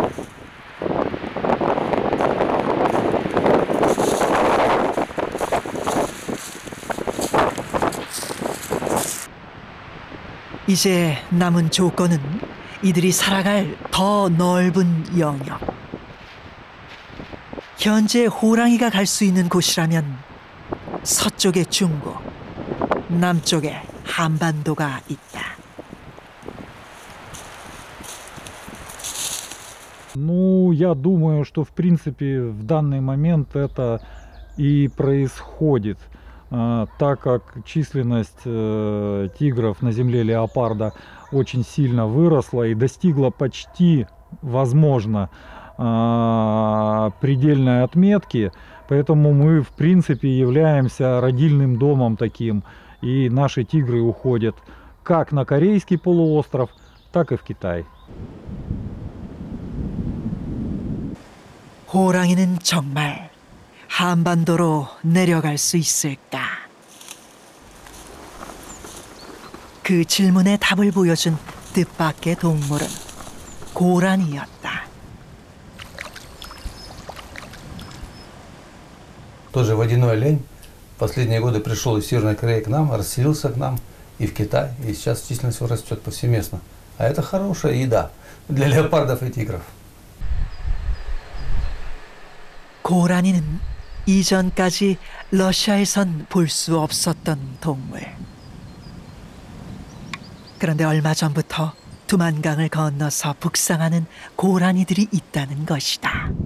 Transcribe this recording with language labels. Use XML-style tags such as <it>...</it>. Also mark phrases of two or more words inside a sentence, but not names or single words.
<ko>이제 남은 조건은 이들이 살아갈 더 넓은 영역. 현재 호랑이가 갈 수 있는 곳이라면 서쪽의 중국, 남쪽의 한반도가 있다.</ko> <ru>Ну, я думаю, что в принципе в данный момент это и происходит, так как численность тигров на земле леопарда очень сильно выросла и достигла почти, возможно, предельной отметки, поэтому мы в принципе являемся родильным домом таким, и наши тигры уходят как на Корейский полуостров, так и в Китай.</ru> <ko>호랑이는 정말 한반도로 내려갈 수 있을까? 그 질문에 답을 보여준 뜻밖의 동물은 고란이었다.</ko> <ru>Тоже водяной олень в последние годы пришел из Северной Кореи к нам, расселился к нам и в Китай, и сейчас численность его растет повсеместно. А это хорошая еда для леопардов и тигров.</ru> <ko>고라니는 이전까지 러시아에선 볼 수 없었던 동물. 그런데 얼마 전부터 두만강을 건너서 북상하는 고라니들이 있다는 것이다.</ko>